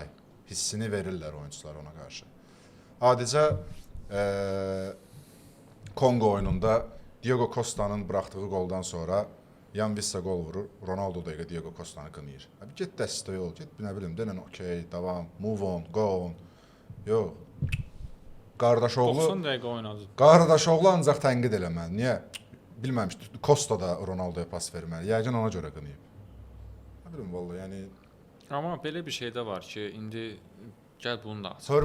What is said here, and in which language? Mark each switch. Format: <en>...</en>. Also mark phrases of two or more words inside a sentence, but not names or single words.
<az>Hissini verirlər oyunçular ona qarşı. Adicə Kongo oyununda Diego Costa'nın buraxdığı qoldan sonra Yan Vissa qol vurur, Ronaldo da Diego Costa'nı qınıyır. Get dəstək ol, get nə bilim, denən okey, davam,</az> <en>move on, go on.</en> <az>Yox. Qardaşoğlu 90 dəqiqə oynadı. Qardaşoğlu ancaq tənqid eləməli. Niyə? Bilməmişdi. Costa da Ronaldoya pas verməli. Yəqin ona görə qınıyıb. Nə bilim vallahi, yəni amma belə bir şey də var ki, indi gəl bunu da açıq.</az>